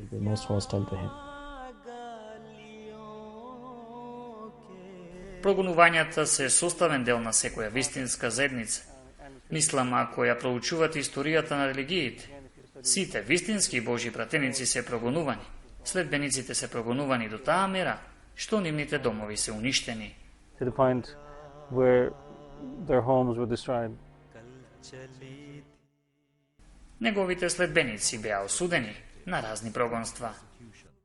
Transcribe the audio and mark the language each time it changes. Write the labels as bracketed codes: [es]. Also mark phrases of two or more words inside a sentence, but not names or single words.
[mk] Прогонувањата се составен дел на секоја вистинска заедница. Мислам, ако ја проучувате историјата на религиите, сите вистински Божји пратеници се прогонувани, следбениците се прогонувани до таа мера што нивните домови се уништени. [en] To the point where their homes were destroyed. [mk] Неговите следбеници беа осудени на разни прогонства.